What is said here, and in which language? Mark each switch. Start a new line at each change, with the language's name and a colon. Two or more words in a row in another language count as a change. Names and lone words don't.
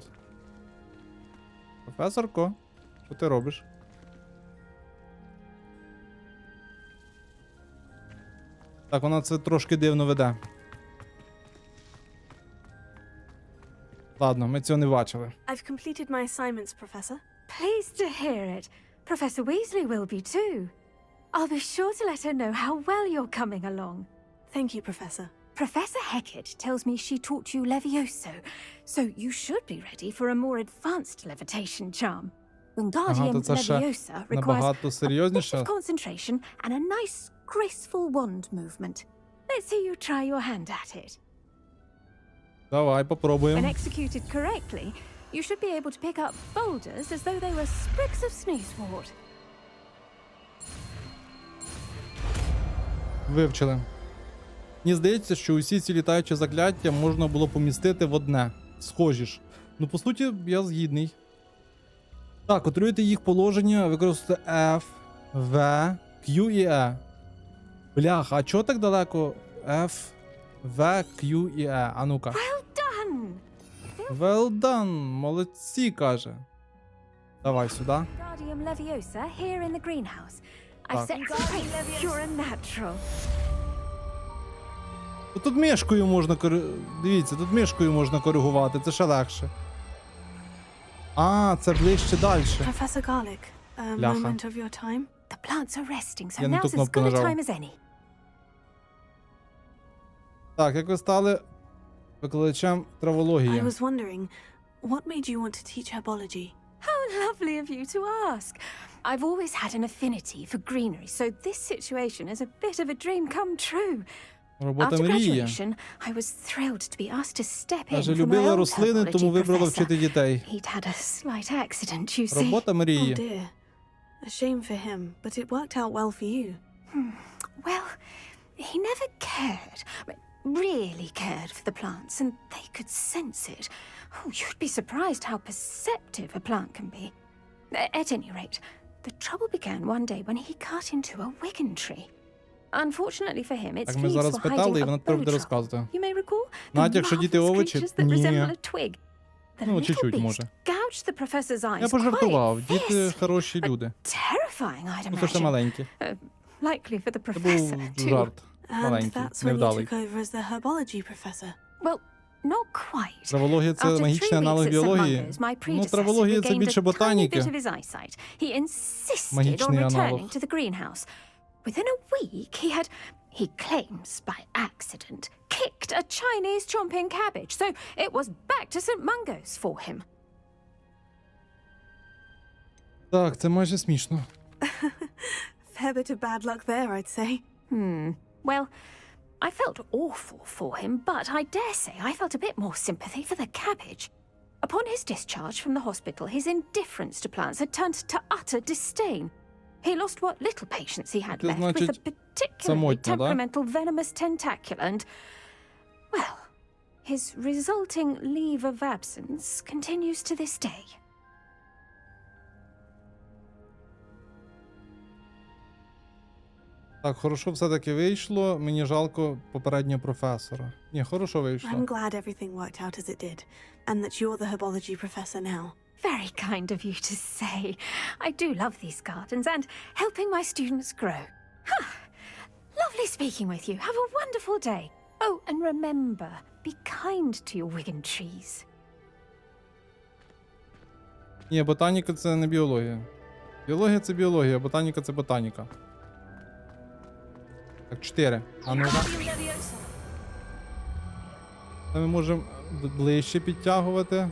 Ukrainian: Професорко, що ти робиш? Так, вона це трошки дивно веде. Ладно, ми цього не бачили.
English: I've completed my assignments, Professor. Pleased to hear it. Professor Weasley will be too. I'll be sure to let her know how well you're coming along. Thank you, Professor. Professor Hecat tells me she taught you Levioso, so you should be ready for a more advanced levitation charm. Wingardium
Ukrainian: то це ще
English: Leviosa requires
Ukrainian: набагато
English: a bit
Ukrainian: серйозніше.
English: of concentration and a nice, graceful wand movement. Let's see you try your hand at it.
Ukrainian: Давай,
English: When
Ukrainian: попробуємо.
English: executed correctly, you should be able to pick up boulders as though they were sprigs of sneezewort.
Ukrainian: Вивчили. Мені здається, що усі ці літаючі закляття можна було помістити в одне. Схожі ж. Ну, по суті, я згідний. Так, контролюйте їх положення, використовуйте F, V, Q і E. Бляха, а чого так далеко? F, V, Q і E. А ну-ка.
English: Done! Well done,
Ukrainian: молодці, каже. Давай сюди.
English: Wingardium Leviosa here in the greenhouse. I've
Ukrainian: Так.
English: set some pace. You're a natural.
Ukrainian: Тут мишкою можна Дивіться, тут мишкою можна коригувати, це ще легше. А, це ближче далі.
English: Professor Garlic, a
Ukrainian: Ляха.
English: moment of your time. The plants are resting, so
Ukrainian: Я не ту
English: now's as
Ukrainian: кнопку
English: good a
Ukrainian: нажав.
English: time as any.
Ukrainian: Так, як ви стали викладачем травології?
English: I was wondering, what made you want to teach herbology? How lovely of you to ask. I've always had an affinity for greenery, so this situation is a bit of a dream come true.
Ukrainian: Робота
English: After
Ukrainian: мрії.
English: graduation, I was thrilled to be asked to step in
Ukrainian: Каже,
English: for my
Ukrainian: любила
English: old
Ukrainian: рослини, тому
English: herbology
Ukrainian: вибрала
English: professor.
Ukrainian: вчити дітей.
English: He'd had a slight accident, you see.
Ukrainian: Робота
English: Oh
Ukrainian: мрії.
English: dear. A shame for him, but it worked out well for you. Well, he never cared, really cared for the plants, and they could sense it. Oh, you'd be surprised how perceptive a plant can be. At any rate, the trouble began one day when he cut into a wiggen tree. Unfortunately for him, its
Ukrainian: Так ми
English: leaves
Ukrainian: зараз
English: were
Ukrainian: питали, і
English: hiding
Ukrainian: вона
English: a
Ukrainian: тепер
English: bow
Ukrainian: буде
English: truck.
Ukrainian: розказувати.
English: You may recall the
Ukrainian: Натяк, що діти
English: marvelous
Ukrainian: овочі?
English: creatures that
Ukrainian: Ні.
English: resemble a twig. The
Ukrainian: Ну,
English: little
Ukrainian: чуть-чуть,
English: beast
Ukrainian: може.
English: gouged the professor's eyes
Ukrainian: Я пожартував,
English: quite
Ukrainian: діти
English: fiercely.
Ukrainian: хороші люди.
English: Terrifying, I'd
Ukrainian: Ну, то ще
English: imagine.
Ukrainian: маленькі.
English: Likely for the
Ukrainian: Це
English: professor,
Ukrainian: був
English: too.
Ukrainian: жарт.
English: And
Ukrainian: Маленький,
English: that's when you
Ukrainian: невдалий.
English: took over as the herbology professor. Well, not quite.
Ukrainian: Травологія – це
English: After
Ukrainian: магічний
English: 3
Ukrainian: аналог
English: weeks at St.
Ukrainian: біології.
English: Mungo's, my
Ukrainian: Ну,
English: predecessor
Ukrainian: травологія – це
English: regained
Ukrainian: більше
English: a tiny
Ukrainian: ботаніки.
English: bit of his eyesight. He insisted on
Ukrainian: Магічний
English: returning
Ukrainian: аналог.
English: to the greenhouse. Within a week, he claims by accident, kicked a Chinese chomping cabbage, so it was back to St. Mungo's for him.
Ukrainian: Так, це майже смішно.
English: Fair bit of bad luck there, I'd say. Well, I felt awful for him, but I dare say I felt a bit more sympathy for the cabbage. Upon his discharge from the hospital, his indifference to plants had turned to utter disdain. He lost what little patience he had
Ukrainian: Це
English: left with
Ukrainian: значить,
English: a particularly
Ukrainian: самотньо, да?
English: temperamental venomous tentacula and, well, His resulting leave of absence continues to this day.
Ukrainian: Так, хорошо все-таки вийшло. Мені жалко попереднього професора. Ні, хорошо вийшло.
English: I'm glad everything worked out as it did, and that you're the herbology professor now. Very kind of you to say. I do love these gardens and helping my students grow. Lovely speaking with you. Have a wonderful day. Oh, and remember, be kind to your Wigan trees.
Ukrainian: Ні, ботаніка це не біологія. Біологія це біологія, ботаніка це ботаніка. Так, 4. А ну це ми можемо ближче підтягувати.